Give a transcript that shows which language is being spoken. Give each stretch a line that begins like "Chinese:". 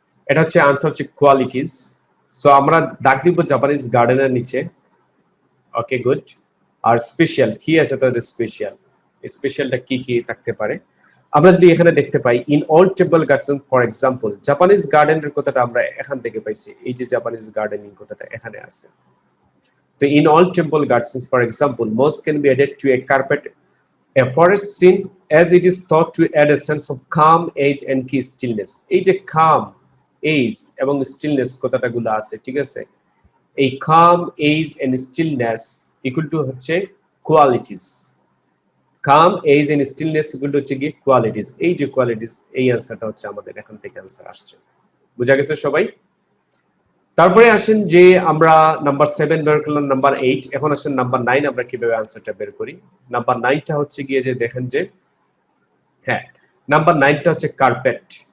Bangla: এটা হচ্ছে আনসার হচ্ছে কোয়ালিটিস। সো আমরা দাগ দিব জাপানিজ গার্ডেনার নিচে। ওকে, গুড। আর স্পেশাল কি আছে, তাদের স্পেশালটা কি কি থাকতে পারে আমরা যদি এখানে দেখতে পাই,
English: In all temple garden for example.
Bangla: Japanese গার্ডেনের কথাটা আমরা এখান থেকে পাইছি, এই যে জাপানিজ গার্ডেনিং কথাটা এখানে আছে।
English: তো in all temple gardens, for example, most can be added to a carpet, a forest scene, as it is thought to add a sense of calm, ease and key stillness.
Bangla: এই যে calm, ease এবং stillness কথাটা গুলো আছে, ঠিক আছে?
English: এই calm, ease and stillness equal to
Bangla: হচ্ছে
English: qualities. Calm, ease and stillness equal to
Bangla: হচ্ছে কি
English: qualities.
Bangla: এই যে qualities, এই আনসারটা হচ্ছে আমাদের এখান থেকে আনসার আসছে। বুঝা গেছে সবাই? তারপরে আসেন যে আমরা নাম্বার 7 বের করলাম, নাম্বার 8। এখন আসেন নাম্বার 9, আমরা কিভাবে আনসারটা বের করি। নাম্বার 9টা হচ্ছে গিয়ে যে দেখেন যে হ্যাঁ, নাম্বার 9টা হচ্ছে কার্পেট।